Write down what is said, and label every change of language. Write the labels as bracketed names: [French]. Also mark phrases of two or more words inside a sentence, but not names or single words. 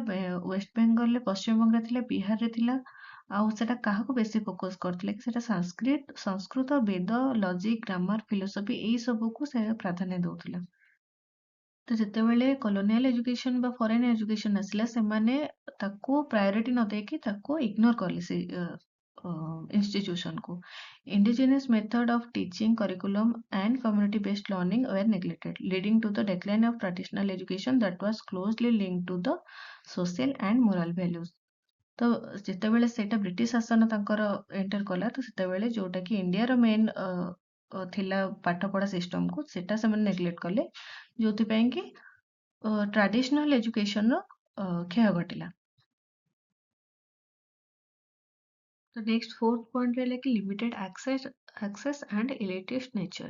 [Odia] ୱେଷ୍ଟ ବେଙ୍ଗଲରେ, ପଶ୍ଚିମବଙ୍ଗରେ ଥିଲା, ବିହାରରେ ଥିଲା। ଆଉ ସେଟା କାହାକୁ ବେଶୀ ଫୋକସ କରିଥିଲା କି ସେଟା ସଂସ୍କୃତ, ବେଦ, [English] logic, grammar, philosophy [Odia] ଏଇ ସବୁକୁ ସେ ପ୍ରାଧାନ୍ୟ ଦଉଥିଲା। ତ ଯେତେବେଳେ [English] colonial education [Odia] ବା [English] foreign education [Odia] ଆସିଲା, ସେମାନେ ତାକୁ ପ୍ରାୟୋରିଟି ନ ଦେଇକି ତାକୁ ଇଗ୍ନୋର କଲେ ସେ ଇନଷ୍ଟିଟ୍ୟୁସନକୁ। [English] Indigenous method of teaching, curriculum, and community-based learning were neglected, leading to the decline of traditional education that was closely linked to the social and moral values. [Odia] ତ ଯେତେବେଳେ ସେଇଟା ବ୍ରିଟିଶ ଶାସନ ତାଙ୍କର ଏଣ୍ଟର କଲା, ତ ସେତେବେଳେ ଯୋଉଟା କି ଇଣ୍ଡିଆର ମେନ୍ ଥିଲା ପାଠପଢା ସିଷ୍ଟମକୁ ସେଟା ସେମାନେ ନେଗ୍ଲେକ୍ଟ କଲେ, ଯୋଉଥିପାଇଁ କି [English] traditional education [Odia] କ୍ଷୟ ଘଟିଲା। [English] ତ next fourth point [Odia] ରହିଲା କି [English] limited access and elitist nature.